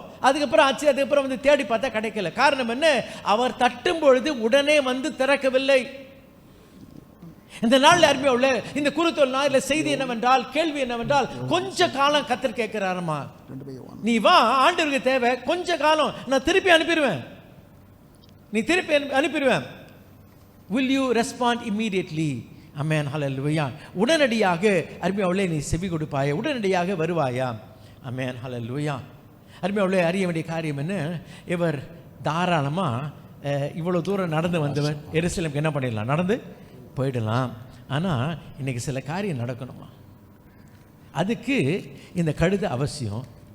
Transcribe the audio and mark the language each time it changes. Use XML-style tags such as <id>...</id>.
<ta>அதுக்கப்புறம் ஆச்சு, அதுக்கப்புறம் தேடி பார்த்தா கிடைக்கல. காரணம் என்ன? அவர் தட்டும் பொழுது உடனே திறக்கவில்லை. இந்த நாள் அருமையா உள்ள இந்த குருத்தோல் நாளில் செய்தி என்னவென்றால், கேள்வி என்னவென்றால், கொஞ்ச காலம் கர்த்தர் கேட்கிறாரம்மா, நீ வா, ஆண்டவருக்கு தேவை, கொஞ்ச காலம், நான் திருப்பி அனுப்பிடுவேன், நீ திருப்பி அனுப்பிடுவேன்.</ta> <en>will you respond immediately? Amen. Hallelujah.</en> <ta>உடனடியாக அருமையாவுள்ளே நீ செவி கொடுப்பாயா? உடனடியாக வருவாயா? Amen. Hallelujah. அருமையாவுள்ளே அறிய வேண்டிய காரியம் என்ன? இவர் தாராளமா இவ்வளவு தூரம் நடந்து வந்தவர் எருசலேமுக்கு என்ன பண்ணிடலாம், நடந்து போயிடலாம். ஆனால் இன்னைக்கு சில காரியம் நடக்கணுமா, அதுக்கு இந்த கழுதை அவசியம்.</ta>